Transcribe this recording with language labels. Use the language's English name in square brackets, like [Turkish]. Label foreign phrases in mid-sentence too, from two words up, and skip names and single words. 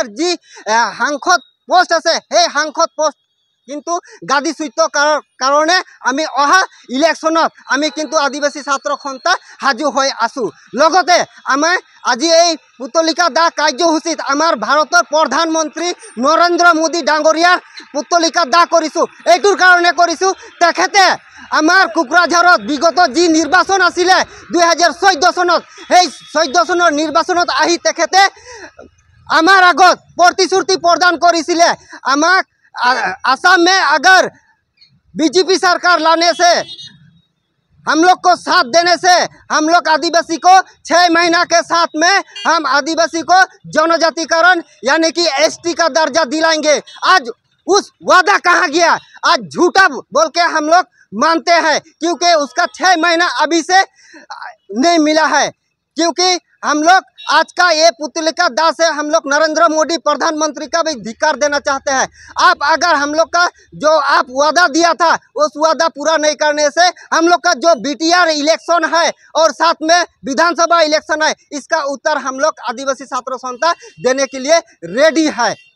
[Assamese] যি সাংসদ পোষ্ট আছে সেই সাংসদ পোষ্ট কিন্তু গাদীচ্যুত কাৰণে আমি অহা ইলেকশ্যনত আমি কিন্তু আদিবাসী ছাত্ৰ সন্থা সাজু হৈ আছো লগতে আমি আজি এই পুতলিকা দাহ কাৰ্যসূচীত আমাৰ ভাৰতৰ প্ৰধানমন্ত্ৰী নৰেন্দ্ৰ মোদী ডাঙৰীয়াৰ পুতলিকা দাহ কৰিছো এইটোৰ কাৰণে কৰিছো তেখেতে আমাৰ কোকৰাঝাৰত বিগত যি নিৰ্বাচন আছিলে 2014 চনত সেই 14 চনৰ নিৰ্বাচনত আহি তেখেতে আমাৰ আগত প্ৰতিশ্ৰুতি প্ৰদান কৰিছিলে আমাক [Hindi] असम में अगर बीजेपी सरकार लाने से हम लोग को साथ देने से हम लोग आदिवासी को 6 महीना के साथ में हम आदिवासी को जनजातिकरण यानी कि ST का दर्जा दिलाएंगे आज उस वादा कहाँ गया आज झूठा बोल के हम लोग मानते हैं क्योंकि उसका 6 महीना अभी से नहीं मिला है क्योंकि हम लोग आज का ये पुतलिका दाह से हम लोग नरेंद्र मोदी प्रधानमंत्री का भी धिक्कार देना चाहते हैं आप अगर हम लोग का जो आप वादा दिया था उस वादा पूरा नहीं करने से हम लोग का जो BTR इलेक्शन है और साथ में विधानसभा इलेक्शन है इसका उत्तर हम लोग आदिवासी छात्र संस्था देने के लिए रेडी है